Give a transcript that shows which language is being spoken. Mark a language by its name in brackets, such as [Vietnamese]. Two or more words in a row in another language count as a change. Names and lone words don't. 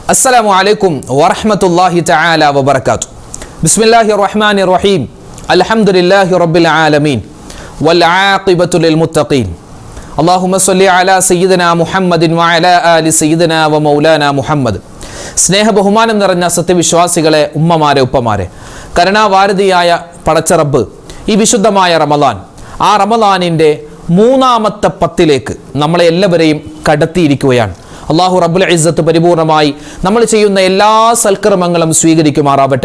[Arabic] السلام عليكم ورحمة الله تعالى وبركاته. بسم الله الرحمن الرحيم. الحمد لله رب العالمين والعاقبة للمتقين. اللهم صل على سيدنا محمد وعلى آل سيدنا ومولانا محمد. [Malayalam] സ്നേഹ ബഹുമാനം നിറഞ്ഞ സത്യവിശ്വാസികളെ, ഉമ്മമാരെ, ഉപ്പമാരെ, കരുണാവാരിധിയായ പടച്ച റബ്ബ് ഈ വിശുദ്ധമായ റമദാൻ, ആ റമദാനിൻ്റെ മൂന്നാമത്തെ പത്തിലേക്ക് നമ്മളെ എല്ലാവരെയും കടത്തിയിരിക്കുകയാണ്. അള്ളാഹു [Arabic] رب العزة [Malayalam] പരിപൂർണമായി നമ്മൾ ചെയ്യുന്ന എല്ലാ സൽക്കർമ്മങ്ങളും സ്വീകരിക്കുമാറാവട്ടെ.